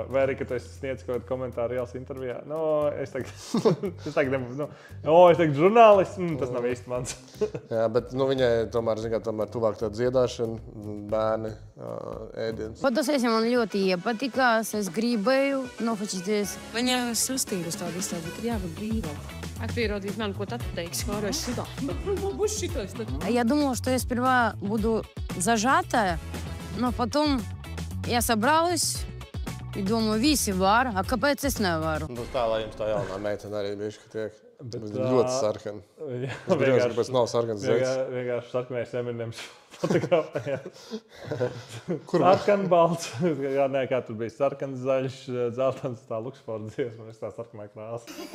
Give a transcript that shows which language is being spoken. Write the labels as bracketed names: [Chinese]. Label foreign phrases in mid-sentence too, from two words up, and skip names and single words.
[Latvian] Vai arī, ka tu esi sniedz kaut kādu komentāru ielas intervijā. Es tagad žurnālists, tas nav īsti mans. Jā, bet viņai tomēr tuvāk tā dziedāšana. Bērni, ēdienas. Fotosesija man ļoti iepatikās. Es gribēju nofočīties. Viņa sastīras tādu izstādi, bet ir jābūt brīvāk. Pierādīt man, ko tad teiksi, pārējais сюда. [Russian] Будешь считать? Я думала, что я сперва буду зажатая, но потом я собралась и думаю, [Latvian] visi var, a kāpēc es nevaru? Tā, lai jums tā jaunā meitene arī bišķi tiek. Ļoti sarkana. Es brīnās, kāpēc nav sarkanas zēks. Vienkārši sarkanais Eminems fotografējās. Sarkan balts. Kā tur bija sarkans, zaļš, dzeltens, tā Luxforda dziesma, es tā sarkanā krāsa.